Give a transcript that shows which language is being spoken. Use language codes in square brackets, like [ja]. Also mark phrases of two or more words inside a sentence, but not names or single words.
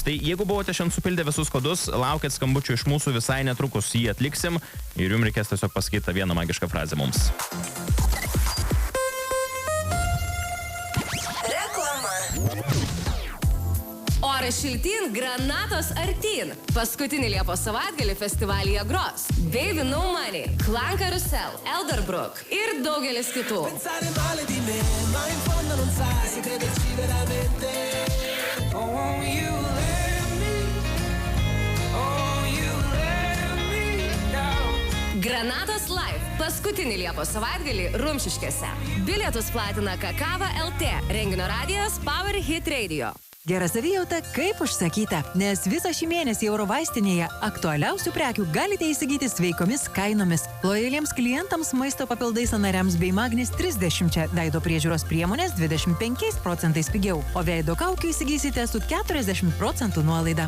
[lt] Tai jeigu buvote šiandien supildę visus kodus, laukit skambučių iš mūsų, visai netrukus jį atliksim ir jums reikės tiesiog pasakyti tą vieną magišką frazę mums. Oras šiltyn, granatos artyn. Paskutinį Liepos savaitgalį festivalyje gros Baby No Money, Clan Carousel, Elderbrook ir daugelis kitų. [it] Pensare male di me, ma in fondo non sai se crederci veramente. [en] Oh, you let me, oh, you let me down. [lt] Granatos Live. Paskutinį Liepos savaitgalį Rumšiškėse. Bilietus platina Kakava LT. Renginio radijas Power Hit Radio. Gera savijauta, kaip užsakyta, nes visą šį mėnesį Eurovaistinėje aktualiausių prekių galite įsigyti sveikomis kainomis. Lojaliems klientams maisto papildai sąnariams bei Magnis 30, veido priežiūros priemonės 25% pigiau, o veido kaukių įsigysite su 40% nuolaida.